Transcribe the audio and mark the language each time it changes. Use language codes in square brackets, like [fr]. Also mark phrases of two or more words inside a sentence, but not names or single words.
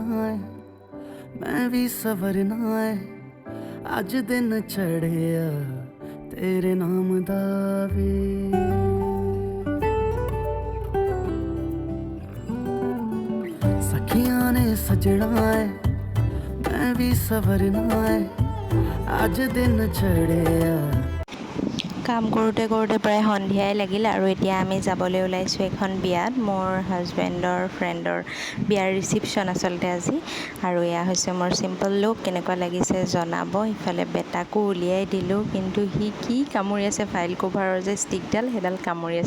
[pa] ਹੈ ਮੈਂ ਭੀ ਸਵਰਨਾ ਹੈ, ਅਜ ਦਿਨ ਚੜ੍ਹਿਆ ਤੇਰੇ ਨਾਮ ਦਾ ਵੇ। ਸਖੀਆਂ ਨੇ ਸਜਣਾ ਹੈ ਮੈਂ ਭੀ ਸਵਰਨਾ ਹੈ, ਅਜ ਦਿਨ ਚੜ੍ਹਿਆ। [as] কাম কৰোঁতে কৰোঁতে প্ৰায় সন্ধিয়াই লাগিল আৰু এতিয়া আমি যাবলৈ ওলাইছোঁ এখন বিয়াত। মোৰ [en] husband's friend's [as] বিয়াৰ ৰিচিপশ্যন আচলতে আজি। আৰু এয়া হৈছে মোৰ [en] simple look. [as] কেনেকুৱা লাগিছে জনাব। ইফালে বেটাকো উলিয়াই দিলোঁ, কিন্তু সি কি কামুৰি আছে, [en] file cover's [as] যে ষ্টিকডাল সেইডাল কামুৰি আছে।